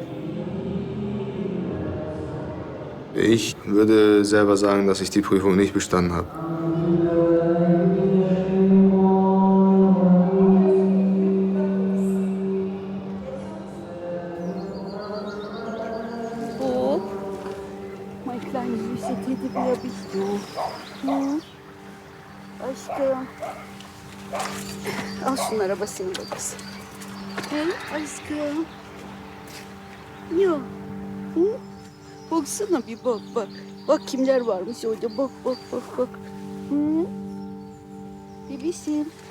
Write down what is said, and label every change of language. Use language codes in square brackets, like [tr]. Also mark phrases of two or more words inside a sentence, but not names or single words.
[de] Ich würde selber sagen, dass ich die Prüfung nicht bestanden habe. Mein kleines süße Teddybär bist du. [tr] Aşkım. Al şunun arabasını babası. Aşkım. Ya. Baksana bir bak bak. Bak kimler varmış orada. Bak bak bak bak. Bebeğim.